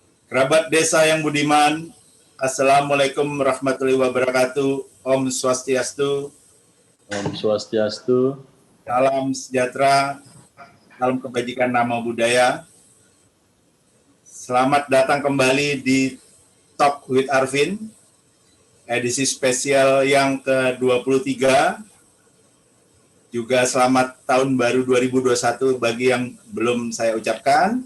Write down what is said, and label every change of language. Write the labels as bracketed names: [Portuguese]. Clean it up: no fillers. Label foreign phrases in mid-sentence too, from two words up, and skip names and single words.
[Indonesian] Kerabat desa yang budiman, [Arabic] السلام عليكم ورحمة الله وبركاته. [Sanskrit] ॐ स्वस्त्यस्तु. ॐ स्वस्त्यस्तु. [Indonesian] Salam sejahtera, salam kebajikan nama budaya. Selamat datang kembali di Talk with Arvin, edisi spesial yang ke-23. Juga selamat tahun baru 2021 bagi yang belum saya ucapkan.